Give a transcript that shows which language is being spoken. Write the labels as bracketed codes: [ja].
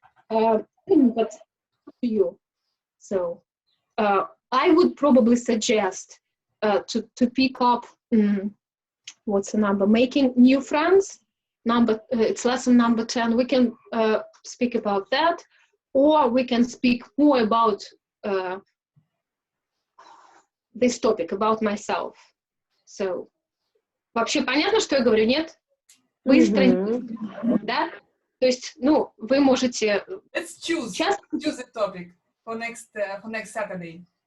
[en] But up to you. So I would probably suggest to pick up what's the number? Making new friends. It's lesson number 10. We can speak about that, or we can speak more about this topic, about myself. [ru] So, вообще понятно, что я говорю, нет? Быстро, да? То есть, ну, вы можете... [en] Let's choose a topic for next Saturday.